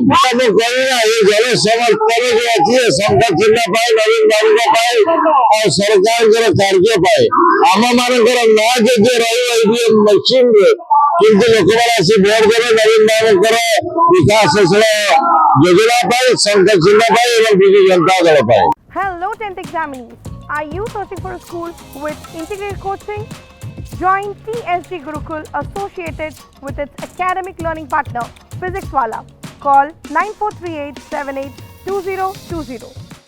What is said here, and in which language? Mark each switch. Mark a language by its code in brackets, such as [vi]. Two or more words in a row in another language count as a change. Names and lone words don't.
[or] ମୁଁ କହିବି ନା, ଏ ଜଳ ସମର୍ଥନ ଯୋଉ ଅଛି ସଂଖ୍ୟା ଚିହ୍ନ ପାଇଁ, ନବୀନ ବାବୁଙ୍କ ପାଇଁ ଆଉ ସରକାରଙ୍କର କାର୍ଯ୍ୟ ପାଇଁ ଆମ ମାନଙ୍କର ନାଁ ଯଦି ରହିବ ଇଭିଏମ ମେସିନରେ, କିନ୍ତୁ ଲୋକମାନେ ଆସି ଭୋଟ ଦେବେ ନବୀନ ବାବୁଙ୍କର ବିକାଶଶୀଳ ଯୋଜନା ପାଇଁ, ସଂଖ୍ୟା ଚିହ୍ନ ପାଇଁ ଏବଂ ବିଜୁ ଜନତା ଦଳ ପାଇଁ। [en] Hello 10th examinees. Are you searching for a school with integrated coaching? Join TSG Gurukul associated with its academic learning partner, Physics Wala. Call 9438 782020.